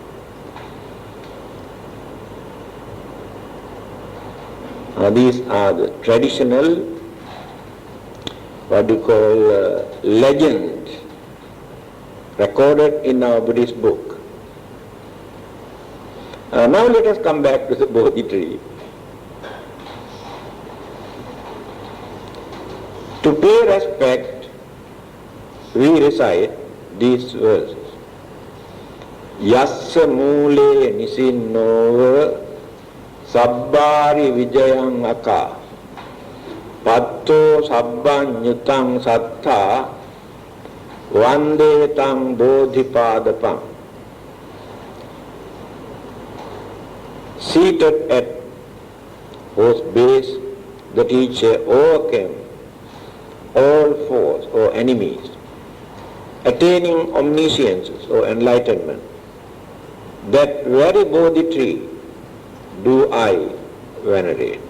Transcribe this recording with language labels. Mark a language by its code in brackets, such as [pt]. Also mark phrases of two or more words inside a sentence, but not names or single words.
[en] These are the traditional, what you call, legend recorded in our Buddhist book. Now let us come back to the Bodhi tree. To pay respect, we recite these verses. [pi] Yassa mule nisinnova sabbari vijayang aka patto sabbanyutang sattha vandetang bodhipadapam. [en] Seated at whose base the teacher overcame all foes or enemies, attaining omniscience or enlightenment, that very Bodhi tree do I venerate.